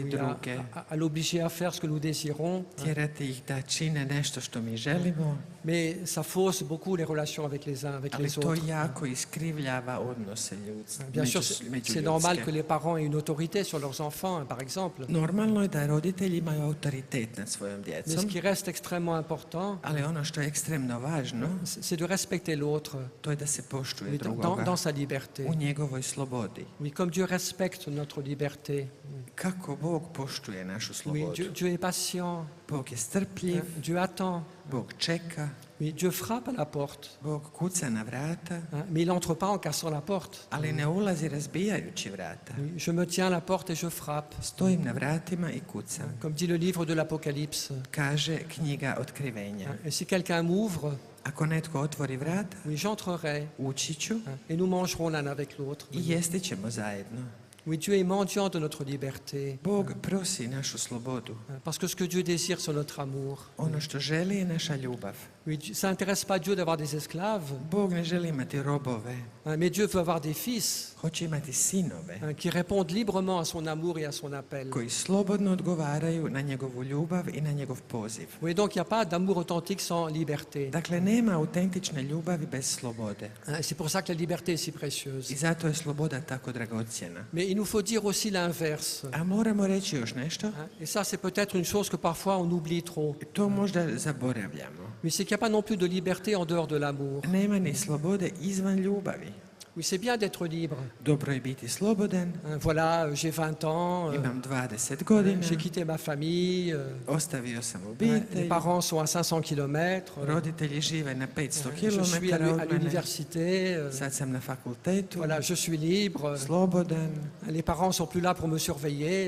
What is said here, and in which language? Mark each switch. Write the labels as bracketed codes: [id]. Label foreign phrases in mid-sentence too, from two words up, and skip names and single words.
[fr] oui, [hr] druge, [fr] à l'obliger à faire ce que nous désirons. [hr] tjerati ih da čine nešto što mi želimo, [fr] Mais ça fausse beaucoup les relations avec les uns, avec [hr] ali [fr] les [hr] to [fr] autres. [hr] jako iskrivljava odnose [fr] Bien sûr, c'est normal que les parents aient une autorité sur leurs enfants, par exemple. [hr] Normalno je da roditelji imaju autoritet nad svojom [fr] Mais ce [hr] djecom, [fr] qui reste extrêmement important, [hr] ali ono što je ekstremno važno, [fr] c'est de respecter l'autre [hr] to je da se poštuje [fr] oui, [hr] drugoga [fr] dans sa liberté. [hr] u njegovoj slobodi. [fr] Oui, comme Dieu respecte notre liberté. [hr] Kako Bog poštuje našu [fr] Oui, [hr] slobodu? [fr] Dieu est patient. [hr] Bog je strpljiv, [fr] Dieu attend. [hr] Bog čeka, [fr] Oui, Dieu frappe à la porte. [hr] Bog kuca na vrata, [fr] Mais il n'entre pas en cassant la porte. [hr] ali ne ulazi razbijajući vrata. [fr] Oui, je me tiens à la porte et je frappe. [hr] Stojim na vratima i kucam. [fr] Comme dit le livre de l'Apocalypse. [hr] Kaže knjiga Otkrivenja. [fr] Et si quelqu'un m'ouvre, [hr] Ako netko otvori vrata, [fr] oui, j'entrerai. [hr] ući ću [fr] Et nous mangerons l'un avec l'autre. [hr] i jesti ćemo zajedno. [fr] Oui, Dieu est mendiant de notre liberté. [hr] Bog prosi našu slobodu. [fr] Parce que ce que Dieu désire, c'est notre amour. [hr] Ono što želi je naša ljubav. [fr] Oui, ça n'intéresse pas Dieu d'avoir des esclaves, [hr] Bog ne želi imati robove, [fr] mais Dieu veut avoir des fils [hr] hoće imati sinove [fr] qui répondent librement à son amour et à son appel. [hr] koji slobodno odgovaraju na njegovu ljubav i na njegov poziv. [fr] Oui, donc il n'y a pas d'amour authentique sans liberté. [hr] Dakle, nema autentične ljubavi bez slobode. [fr] C'est pour ça que la liberté est si précieuse. [hr] I zato je sloboda tako dragocjena. [fr] Mais il nous faut dire aussi l'inverse. [hr] A moramo reći još nešto, [fr] Et ça, c'est peut-être une chose que parfois on oublie trop. [hr] to možda zaboravljamo. [fr] Mais c'est qu'il n'y a pas non plus de liberté en dehors de l'amour. [hr] Nema ni slobode izvan ljubavi. [fr] Oui, c'est bien d'être libre. [hr] Dobro je biti slobodan, [fr] Voilà, j'ai 20 ans, [hr] imam 20 godina, [fr] j'ai quitté ma famille, [hr] ostavio sam [fr] les [hr] obitelj, [fr] parents sont à 500 km, [hr] roditelji žive na 500 [fr] je suis [hr] km [fr] à [hr] od mene, [fr] l'université, [hr] sad sam na fakultetu, [fr] voilà, je suis libre, [hr] slobodan, [fr] les parents sont plus là pour me surveiller,